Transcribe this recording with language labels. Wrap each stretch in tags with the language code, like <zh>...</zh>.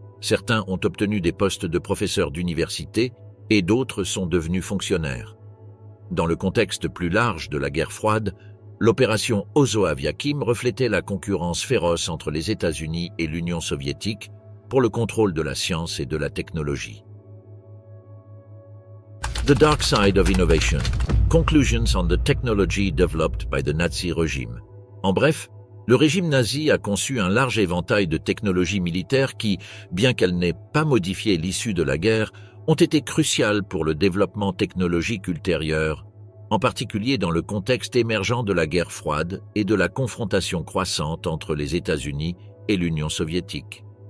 <fr>Certains ont obtenu des postes de professeurs d'université et d'autres sont devenus fonctionnaires. Dans le contexte plus large de la guerre froide, l'opération Ozoav Yakim reflétait la concurrence féroce entre les États-Unis et l'Union soviétique pour le contrôle de la science et de la technologie.</fr> <en>The Dark Side of Innovation. Conclusions on the technology developed by the Nazi regime.</en> <fr>En bref, le régime nazi a conçu un large éventail de technologies militaires qui, bien qu'elles n'aient pas modifié l'issue de la guerre, ont été cruciales pour le développement technologique ultérieur, en particulier dans le contexte émergent de la guerre froide et de la confrontation croissante entre les États-Unis et l'Union soviétique.</fr>